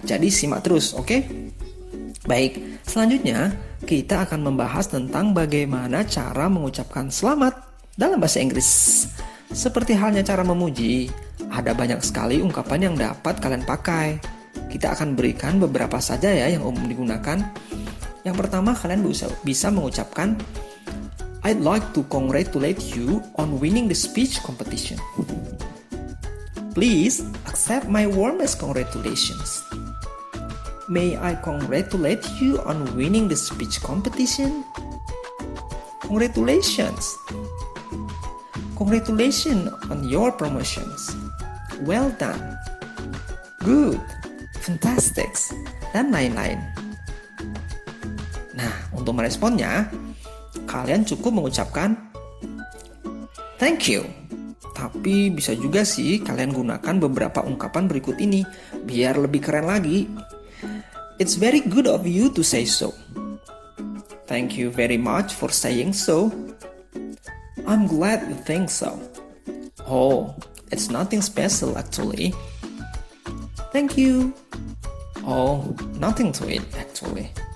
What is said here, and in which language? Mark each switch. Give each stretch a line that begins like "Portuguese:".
Indonesian: Jadi simak terus, oke? Baik, selanjutnya kita akan membahas tentang bagaimana cara mengucapkan selamat dalam bahasa Inggris. Seperti halnya cara memuji, ada banyak sekali ungkapan yang dapat kalian pakai. Kita akan berikan beberapa saja ya yang umum digunakan. Yang pertama, kalian bisa mengucapkan
English: I'd like to congratulate you on winning the speech competition. Please accept my warmest congratulations. May I congratulate you on winning the speech competition? Congratulations! Congratulations on your promotions. Well done. Good. Fantastic.
Indonesian: Dan lain-lain. Nah, untuk meresponnya, kalian cukup mengucapkan
English: thank you.
Indonesian: Tapi bisa juga sih kalian gunakan beberapa ungkapan berikut ini biar lebih keren lagi.
English: It's very good of you to say so. Thank you very much for saying so. I'm glad you think so. Oh, it's nothing special actually. Thank you. Oh, nothing to it actually.